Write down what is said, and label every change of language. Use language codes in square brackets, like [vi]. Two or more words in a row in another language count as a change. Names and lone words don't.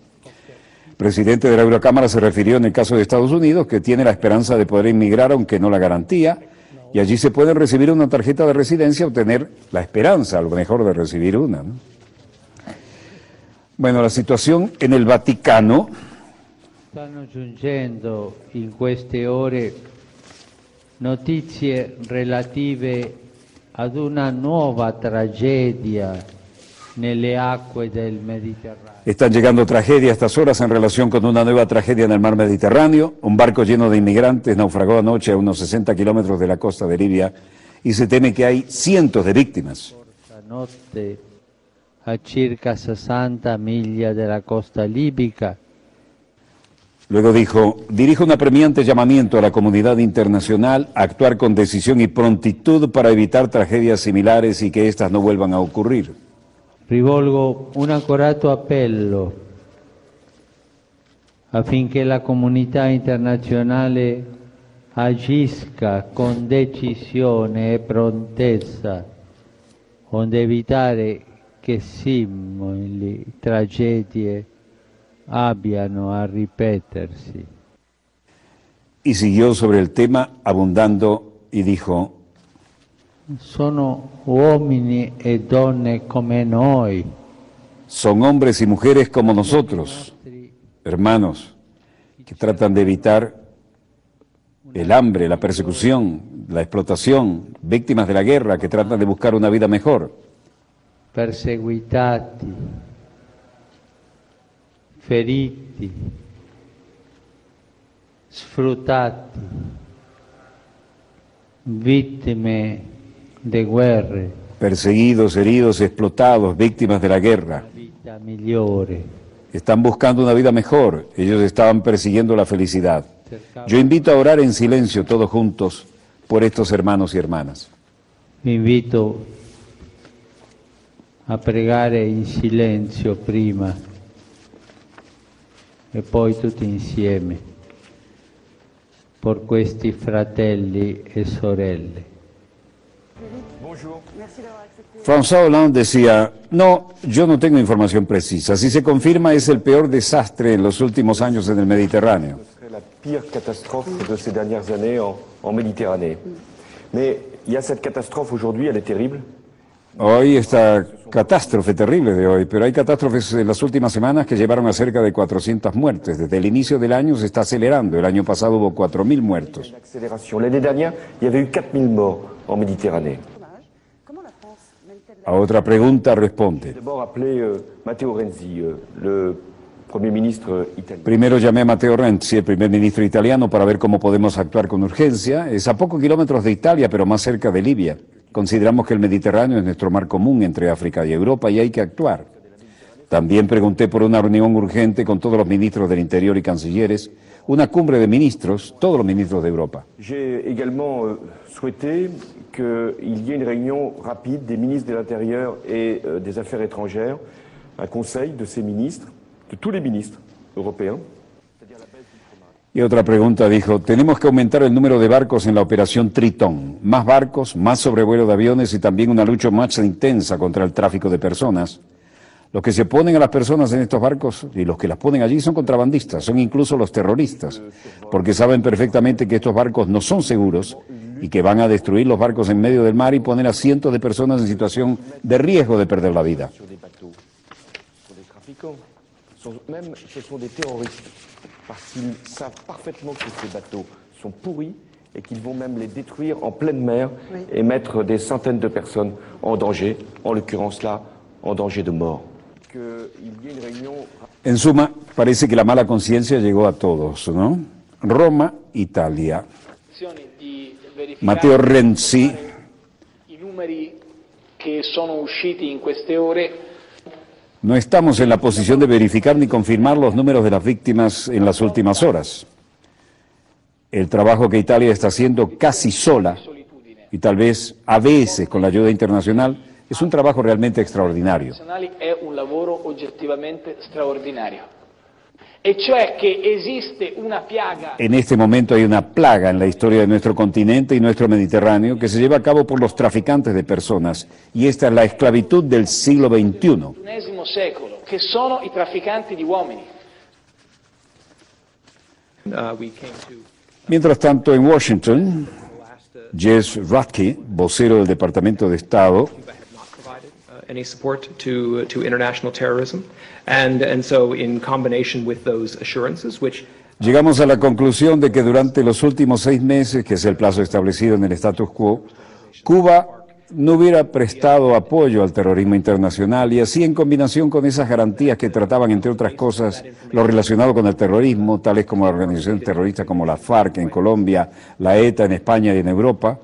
[es] El presidente de la Eurocámara se refirió en el caso de Estados Unidos, que tiene la esperanza de poder inmigrar, aunque no la garantía, y allí se puede recibir una tarjeta de residencia o tener la esperanza, a lo mejor, de recibir una, ¿no? Bueno, la situación en el Vaticano. [it] Stanno giungendo in queste ore notizie relative ad una nuova tragedia nelle acque del Mediterraneo. [es] Están llegando tragedias a estas horas en relación con una nueva tragedia en el mar Mediterráneo. Un barco lleno de inmigrantes naufragó anoche a unos 60 kilómetros de la costa de Libia y se teme que hay cientos de víctimas. [it] Notte a circa 60 miglia della costa libica. [es] Luego dijo: dirijo un apremiante llamamiento a la comunidad internacional a actuar con decisión y prontitud para evitar tragedias similares y que éstas no vuelvan a ocurrir. [it] Rivolgo un accorato appello affinché la comunità internazionale agisca con decisione e prontezza onde evitare che simili tragedie abbiano a ripetersi. [es] Y siguió sobre el tema abundando y dijo: [it] sono uomini e donne come noi. [es] Son hombres y mujeres como nosotros, hermanos, que tratan de evitar el hambre, la persecución, la explotación, víctimas de la guerra, que tratan de buscar una vida mejor. [it] Perseguitati, feriti, sfruttati, vittime de guerre. [es] Perseguidos, heridos, explotados, víctimas de la guerra. [it] Vita migliore. [es] Están buscando una vida mejor, ellos estaban persiguiendo la felicidad. Yo invito a orar en silencio todos juntos por estos hermanos y hermanas. [it] Vi invito a pregare in silenzio prima e poi tutti insieme por questi fratelli e sorelle. [es] François Hollande decía: no, yo no tengo información precisa. Si se confirma, es el peor desastre en los últimos años en el Mediterráneo. [fr] La pire catastrophe de ces dernières années en Méditerranée. Mais il y a cette catastrophe aujourd'hui, elle est terrible. [es] Hoy esta catástrofe terrible de hoy, pero hay catástrofes en las últimas semanas que llevaron a cerca de 400 muertes. Desde el inicio del año se está acelerando. El año pasado hubo 4.000 muertos. [fr] L'année dernière, il y avait eu 4.000 morts en Méditerranée. [es] A otra pregunta responde. [fr] D'abord appelé Matteo Renzi, le Premier ministre italien. [es] Primero llamé a Matteo Renzi, el primer ministro italiano, para ver cómo podemos actuar con urgencia. Es a pocos kilómetros de Italia, pero más cerca de Libia. Consideramos que el Mediterráneo es nuestro mar común entre África y Europa y hay que actuar. También pregunté por una reunión urgente con todos los ministros del Interior y cancilleres, una cumbre de ministros, todos los ministros de Europa. [fr] J'ai également souhaité qu'il y ait une réunion rapide des ministres de l'Intérieur et des Affaires étrangères, un conseil de ces ministres, de tous les ministres européens. [es] Y otra pregunta dijo, tenemos que aumentar el número de barcos en la operación Tritón. Más barcos, más sobrevuelo de aviones y también una lucha más intensa contra el tráfico de personas. Los que se ponen a las personas en estos barcos y los que las ponen allí son contrabandistas, son incluso los terroristas, porque saben perfectamente que estos barcos no son seguros y que van a destruir los barcos en medio del mar y poner a cientos de personas en situación de riesgo de perder la vida. [fr] Ce sont des terroristes, parce qu'ils savent parfaitement que ces bateaux sont pourris et qu'ils vont même les détruire en pleine mer et mettre des centaines de personnes en danger, en l'occurrence là, en danger de mort. [es] En suma, parece que la mala conciencia llegó a todos, ¿no? Roma, Italia. Matteo Renzi. [it] I numeri che sono usciti in queste ore. [es] No estamos en la posición de verificar ni confirmar los números de las víctimas en las últimas horas. El trabajo que Italia está haciendo casi sola, y tal vez a veces con la ayuda internacional, es un trabajo realmente extraordinario. [it] È un lavoro oggettivamente straordinario. E cioè che esiste una piaga. [es] En este momento hay una plaga en la historia de nuestro continente y nuestro Mediterráneo que se lleva a cabo por los traficantes de personas, y esta es la esclavitud del siglo XXI. [it] XXI secolo, che sono i trafficanti di uomini. [es] Mientras tanto, en Washington, Jess Radke, vocero del Departamento de Estado, [en] any support to international terrorism, and so in combination with those assurances, which [es] llegamos a la conclusión de que durante los últimos 6 meses, que es el plazo establecido en el status quo, Cuba no hubiera prestado apoyo al terrorismo internacional, y así en combinación con esas garantías que trataban, entre otras cosas, lo relacionado con el terrorismo, tales como organizaciones terroristas como la FARC en Colombia, la ETA en España y en Europa.